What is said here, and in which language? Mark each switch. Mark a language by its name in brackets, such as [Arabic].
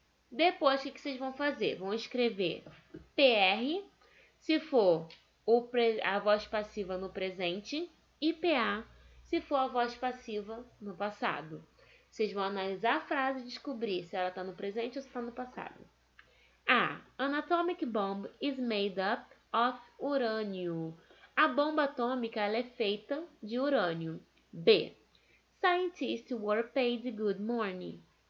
[Portuguese] Depois, o que vocês vão fazer? Vão escrever PR, se for a voz passiva no presente, e PA, se for a voz passiva no passado. Vocês vão analisar a frase e descobrir se ela está no presente ou se está no passado. A. [English] An atomic bomb is made up of urânio. [Portuguese] A bomba atômica ela é feita de urânio. B. [English] Scientists were paid good money.